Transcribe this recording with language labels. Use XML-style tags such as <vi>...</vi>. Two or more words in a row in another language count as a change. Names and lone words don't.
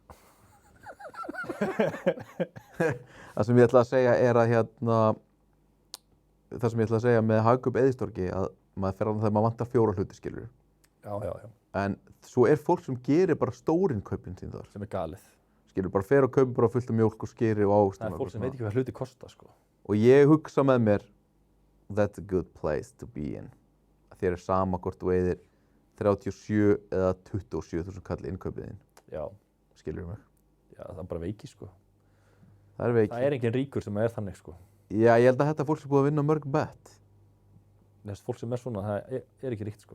<is>Það sem ég ætla að segja er að það sem ég ætla að segja með hagkaup Eiðistorgi að maður fer á það þegar maður vantar 4 hluti skilur. Já. En svo er fólk sem gerir bara stórin kaupin sín þar. Sem er galið. Skilur bara fer og kaupir bara fullt af mjólk og skyri og ávöxtum. Það er fólk sem veit ekki hvað hluti kosta sko. Og ég hugsa með mér,</is> <en>that's a good place to be in.</en> <is>Að þér er sama hvort þú eyðir 37 eða 27.000 kall innkaupið þín. Já. Skilur mig? Já, það er bara veiki sko. Það er veiki. Það er engin ríkur sem er þannig sko. Já, ég held að þetta fólk sem búið að vinna mörg bet. Þess fólk sem er svona, það er ekki ríkt sko.</is>